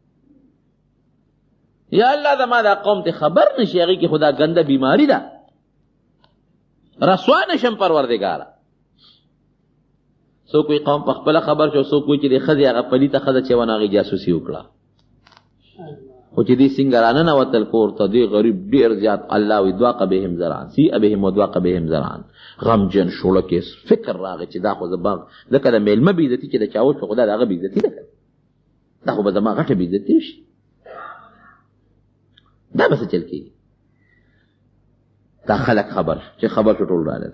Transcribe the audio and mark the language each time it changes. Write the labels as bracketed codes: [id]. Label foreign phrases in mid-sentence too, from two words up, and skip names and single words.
[ps] یا الله زما دا قوم ته خبر نشي، هغې کې خو دا ګنده بیماري ده، رسوا نشم پروردګاره. څوک وایي قوم په خپله خبر شو، څوک وایي چې د ښځې هغه پلیته ښځه چې وه نو هغې جاسوسي وکړه. خو چې دې څنګه راننوتل کور ته، دې غریب ډېر زیات الله وایي [ar] ضاق بهم ذرعا سیء بهم وضاق بهم ذرعا، [ps] غمجن شوړه کې فکر راغی چې دا خو زه به لکه د میلمه بېعزتي چې د چا وشوه خو دا د هغه بېعزتي ده که دا خو به زما غټه بېعزتي شي، دا به څه چل کېږي. دا خلک خبر چې خبر شو ټول راغلل.